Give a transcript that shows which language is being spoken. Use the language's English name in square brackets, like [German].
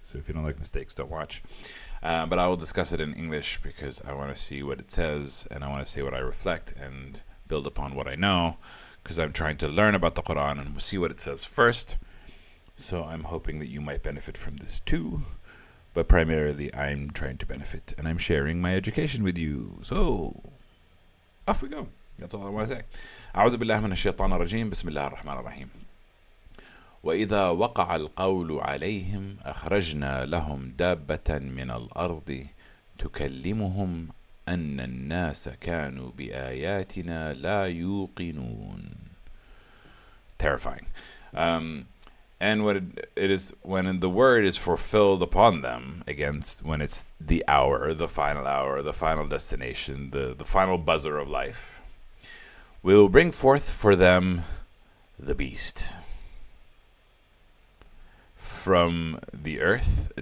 [English] So if you don't like mistakes, don't watch. But I will discuss it in English because I want to see what it says, and I want to say what I reflect and build upon what I know, because I'm trying to learn about the Quran and see what it says first. So I'm hoping that you might benefit from this too. But primarily, I'm trying to benefit, and I'm sharing my education with you. So, off we go. That's all I want to say. [Arabic] أعوذ بالله من الشيطان الرجيم. بسم الله الرحمن الرحيم. وإذا وقع القول عليهم أخرجنا لهم دابة من الأرض تكلمهم أن الناس كانوا بآياتنا لا يوقنون. [English] Terrifying. And when it is, when the word is fulfilled upon them, when it's the hour, the final destination, the final buzzer of life, we will bring forth for them the beast from the earth.